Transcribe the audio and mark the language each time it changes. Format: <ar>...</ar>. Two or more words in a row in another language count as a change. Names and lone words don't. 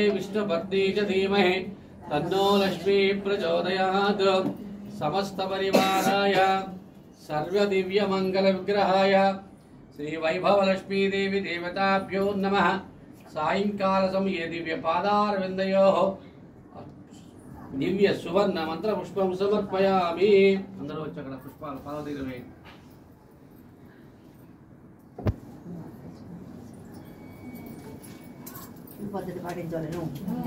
<sa>विष्णुपत्नी च धीमहि तन्नो लक्ष्मी प्रचोदयात् समस्त परिवाराय सर्वदिव्य मंगल विग्रहाय श्री वैभव लक्ष्मी देवी देवताभ्यो नमः सायंकाल समये दिव्य पादारविंदयोः दिव्य सुवर्ण मंत्र पुष्पं समर्पयामि अंदर</sa> <te>వచ్చి అక్కడ పుష్పాలు పాదాల దగ్గర వేయండి పద్ధతి పాటించాలి నువ్వు</te>